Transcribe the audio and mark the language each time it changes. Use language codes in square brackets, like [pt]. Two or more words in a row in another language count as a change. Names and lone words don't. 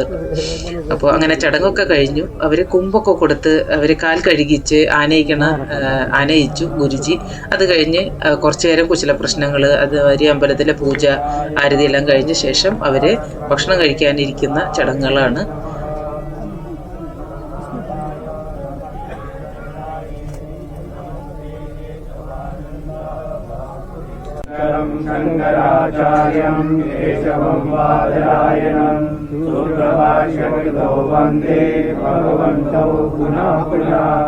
[ml] അപ്പോൾ അങ്ങനെ ചടങ്ങൊക്കെ കഴിഞ്ഞു. അവര് കുമ്പൊക്കെ കൊടുത്ത് അവര് കാൽ കഴുകിച്ച് ആനയിച്ചു ഗുരുജി. അത് കഴിഞ്ഞ് കുറച്ചു നേരം കുശല പ്രശ്നങ്ങള്, അതുമാതിരി അമ്പലത്തിലെ പൂജ, ആരതി എല്ലാം കഴിഞ്ഞ ശേഷം അവര് ഭക്ഷണം കഴിക്കാനിരിക്കുന്ന ചടങ്ങുകളാണ്. [sa] शंकराचार्यं केशवं वादरायणं सूत्रभाष्यकृतो वन्दे भगवन्तौ पुनः पुनः।